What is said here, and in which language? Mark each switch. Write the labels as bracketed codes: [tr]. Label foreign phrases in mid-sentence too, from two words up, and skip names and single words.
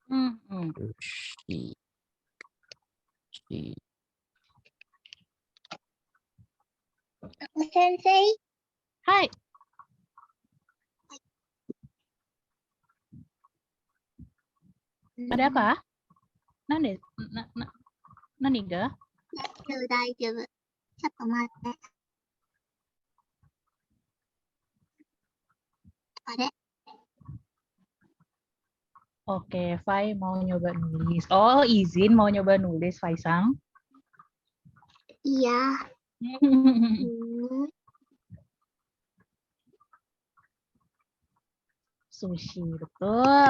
[id] Sushi. Sensei. Hai. Ada apa? [ja] 何が? 大丈夫。ちょっと待って。あれ [id] Oke, Fai mau nyoba nulis. Oh, izin mau nyoba nulis, Faisang. Iya. Sushi, betul.